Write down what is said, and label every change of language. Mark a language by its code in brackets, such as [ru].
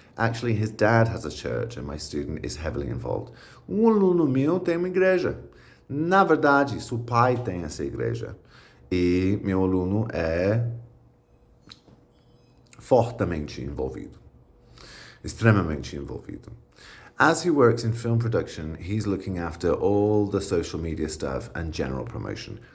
[en] Actually, his dad has a church and my student is heavily involved. [pt] Aluno meu tem uma igreja. Na verdade, seu pai tem essa igreja. E meu aluno é fortemente envolvido. Extremamente envolvido. [en] As he works in film production, he's looking after all the social media stuff and general promotion.